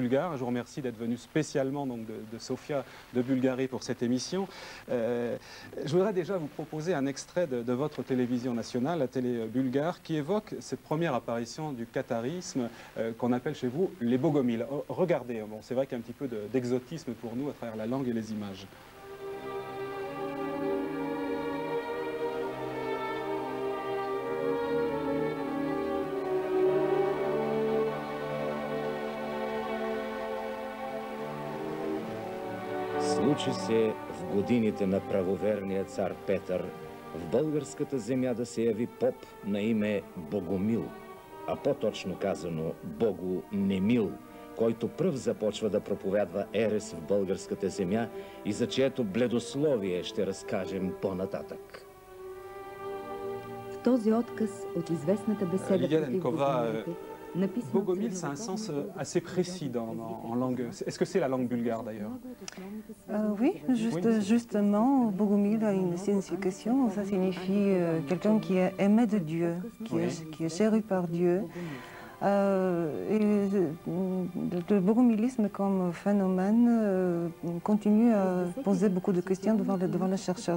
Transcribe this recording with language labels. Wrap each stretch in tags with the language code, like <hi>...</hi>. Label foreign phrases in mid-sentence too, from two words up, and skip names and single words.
<fr>Je vous remercie d'être venue spécialement donc, de Sofia de Bulgarie pour cette émission. Je voudrais déjà vous proposer un extrait de votre télévision nationale, la télé bulgare, qui évoque cette première apparition du qatarisme qu'on appelle chez vous les Bogomils. Regardez, bon, c'est vrai qu'il y a un petit peu d'exotisme pour nous à travers la langue et les images.</fr> <bg>Случи се в годините на правоверния цар Петър в българската земя да се яви поп на име Богомил, а по-точно казано Богонемил, който пръв започва да проповядва ерес в българската земя и за чието бледословие ще разкажем по-нататък. В този отказ от известната беседа против Богомилите,</bg> <fr>Bogomil, c'est un sens assez précis en langue. Est-ce que c'est la langue bulgare d'ailleurs? Oui, justement, Bogomil a une signification. Ça signifie quelqu'un qui est aimé de Dieu, qui est chéri par Dieu. Et le bogomilisme comme phénomène continue à poser beaucoup de questions devant les chercheurs.</fr>